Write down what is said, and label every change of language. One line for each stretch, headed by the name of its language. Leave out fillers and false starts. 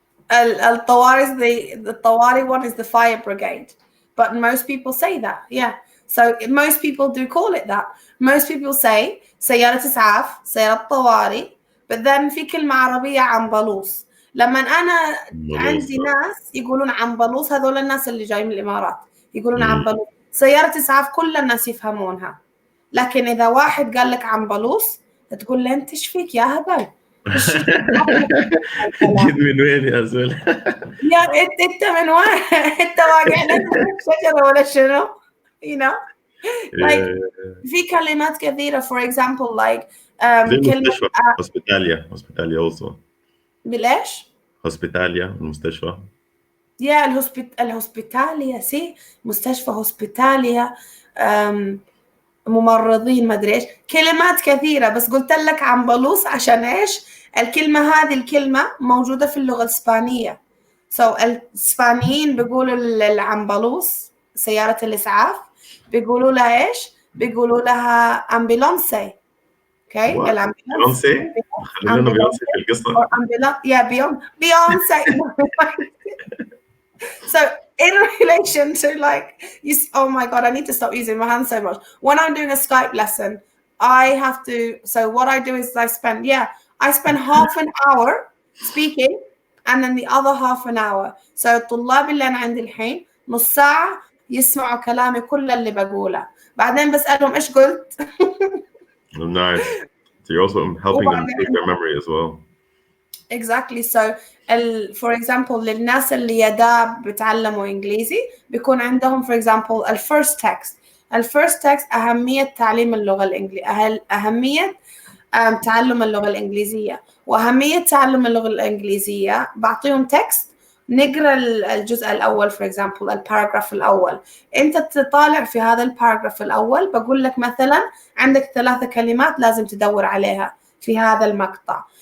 English: The Tawari one is the fire brigade, but most people say that, yeah. So most people do call it that. Most people say
Arabic: سيارة إسعاف، سيارة طوارئ,
English: but then
Arabic: في كلمة عربية عنبلوص. لما أنا عندي ناس يقولون عنبلوص، هذول الناس اللي جاي من الإمارات يقولون عنبلوص. سيارة إسعاف كل الناس يفهمونها، لكن إذا واحد قال لك عنبلوص تقول له أنت إيش فيك يا هبل؟ جيت من وين يا زول؟ يا انت من وين؟ انت واقع لنا شجره ولا شنو؟ like في كلمات كثيره
English: for example like
Arabic: كلمه hospitalia also. بالايش؟ hospitalia المستشفى. الهوسبيتاليا سي مستشفى هوسبيتاليا ممرضين ما ادري ايش، كلمات كثيره، بس قلت لك عنبلوص عشان ايش؟ هذه الكلمه موجوده في اللغه الاسبانيه. الاسبانيين بيقولوا العنبلوص سياره الاسعاف بيقولوا لها ايش؟ بيقولوا لها امبولانسي. اوكي الامبولانسي خلينا بيونسي في القصه. يا بيونسي.
English: So in relation to like, oh my God, I need to stop using my hands so much. When I'm doing a Skype lesson, so what I do is I spend half an hour speaking and then the other half an hour.
Arabic: So الطلاب اللي أنا عندي الحين نص ساعة يسمعوا كلامي كل اللي بقوله، بعدين بسألهم إيش قلت.
English: Nice. So you're also helping them improve their memory as well. Exactly. So for example
Arabic: للناس اللي يداب بتعلموا إنجليزي بيكون عندهم
English: for example
Arabic: الفيرست تكست أهمية تعليم اللغة الإنجليزية، أهمية تعلم اللغة الإنجليزية، وأهمية تعلم اللغة الإنجليزية بعطيهم تكست نقرأ الجزء الأول for example الباراجراف الأول، أنت تطالع في هذا الباراجراف الأول، بقول لك مثلا عندك 3 كلمات لازم تدور عليها في هذا المقطع.